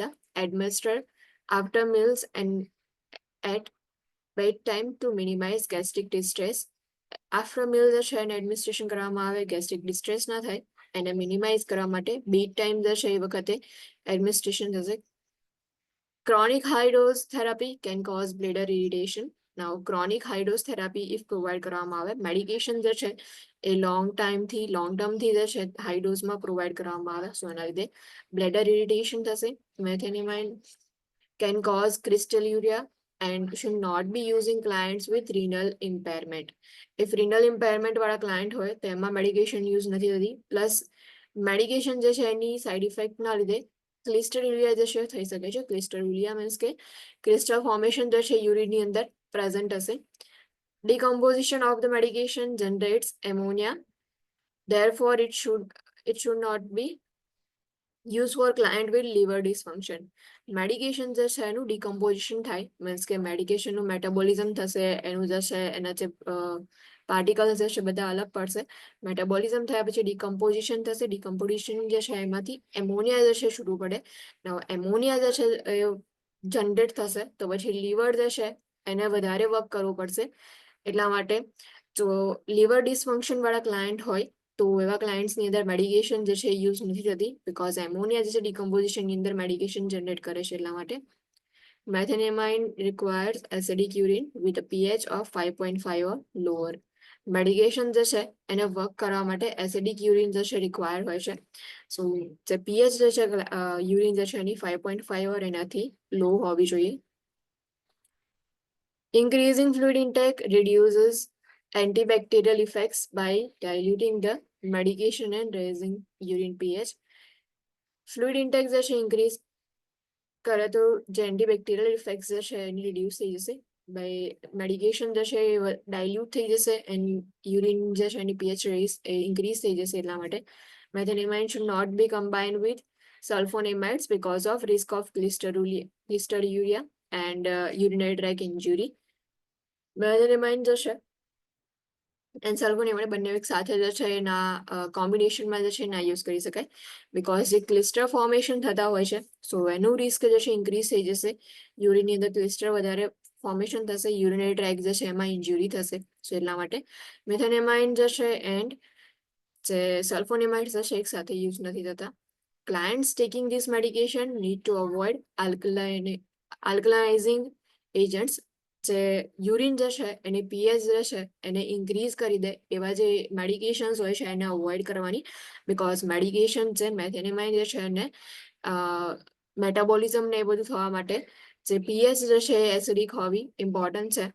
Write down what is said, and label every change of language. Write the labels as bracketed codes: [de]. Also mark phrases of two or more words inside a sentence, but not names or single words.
[en] Administer after meals and at bedtime to minimize gastric distress. after meal [gu] જે છે એને એડમિનિસ્ટ્રેશન કરવામાં આવે, [en] gastric distress [gu] ના થાય એને મિનિમાઇઝ કરવા માટે [en] bed time [gu] જે છે એ વખતે એડમિનિસ્ટ્રેશન થશે. [en] Chronic high dose therapy can cause bladder irritation. Now chronic high dose therapy if provide [gu] કરવામાં આવે, મેડિકેશન જે છે એ [en] long term [gu] જે છે [en] high dose [gu] પ્રોવાઈડ કરવામાં આવે, સો એના લીધે [en] bladder irritation [gu] થશે. [en] મેથેનામાઇન can cause crystalluria and should not be using clients with renal impairment. If renal impairment [gu] વાળા ક્લાયન્ટ હોય તો એમાં મેડિકેશન યુઝ નથી થતી. પ્લસ મેડિકેશન જે છે એની સાઇડ ઇફેક્ટના લીધે ક્લિસ્ટરીલિયા જે છે થઈ શકે છે. ક્લિસ્ટરીલિયા મીન્સ કે [en] crystal formation [gu] જે છે યુરિનની અંદર પ્રેઝન્ટ હશે. [en] decomposition of the medication generates ammonia, therefore it should not be used for client with liver dysfunction. [gu] મેડિકેશન જે છે એનું ડિકમ્પોઝિશન થાય મીન્સ કે મેડિકેશનનું મેટાબોલિઝમ થશે, એનું જે છે એના જે પાર્ટિકલ્સ જે છે બધા અલગ પડશે. મેટાબોલિઝમ થયા પછી ડિકમ્પોઝિશન થશે. ડિકમ્પોઝિશન જે છે એમાંથી એમોનિયા જે છે છૂટવું પડે. એમોનિયા જે છે એ જનરેટ થશે તો પછી લીવર જે છે એને વધારે વર્ક કરવું પડશે. એટલા માટે જો [en] liver dysfunction [gu] વાળા ક્લાયન્ટ હોય તો એવા ક્લાયન્ટ્સની અંદર મેડિકેશન જે છે યુઝ નથી થતી, બીકોઝ એમોનિયા જે છે ડિકમ્પોઝિશનની અંદર મેડિકેશન જનરેટ કરે છે એટલા માટે. [en] મેથેનેમાઇન requires acidic urine with a pH of 5.5 or lower. [gu] મેડિકેશન જે છે એને વર્ક કરવા માટે [en] acidic urine [gu] જે છે રિક્વાયર્ડ હોય છે. સો જે પીએચ જે છે યુરિન જે છે એની 5.5 ઓર એનાથી લો હોવી જોઈએ. [en] Increasing fluid intake reduces antibacterial effects by diluting the medication and raising urine pH. fluid intake [gu] જે છે ઇન્ક્રીઝ કરે તો જે [en] antibacterial effects [gu] જે છે એની રિડ્યુસ થઈ જશે. બાય મેડિકેશન જે છે એ ડાયલ્યુટ થઈ જશે એન્ડ યુરિન જે છે એની [en] pH raise increase [gu] થઈ જશે. એટલા માટે [en] મેથેનેમાઇન should not be combined with sulfonamides because of risk of clisteruria and urinary tract injury. [gu] મેથેનેમાઇન જે છે એન્ડ સલ્ફોનેમાઇડ બંને એક સાથે જે છે એના કોમ્બિનેશનમાં જે છે ના યુઝ કરી શકાય, બીકોઝ જે ક્લિસ્ટર ફોર્મેશન થતા હોય છે સો એનું રિસ્ક જે છે ઇન્ક્રીઝ થઈ જશે. યુરિનની અંદર ક્લિસ્ટર વધારે ફોર્મેશન થશે, [en] urinary tract [gu] જે છે એમાં ઇન્જુરી થશે. સો એટલા માટે મેથેનેમાઇન જે છે એન્ડ જે સલ્ફોનેમાઇડ જે છે એક સાથે યુઝ નથી થતા. [en] Clients taking this medication need to avoid alkalizing agents. [gu] જે યુરિન જે છે એની પીએચ જે છે એને ઇન્ક્રીઝ કરી દે એવા જે મેડિકેશન્સ હોય છે એને અવોઇડ કરવાની, બીકોઝ મેડિકેશન જે મેથેનેમાઇન જે છે એને મેટાબોલિઝમ ને એ બધું થવા માટે જે પીએચ જે છે એ એસિડિક હોવી ઇમ્પોર્ટન્ટ છે.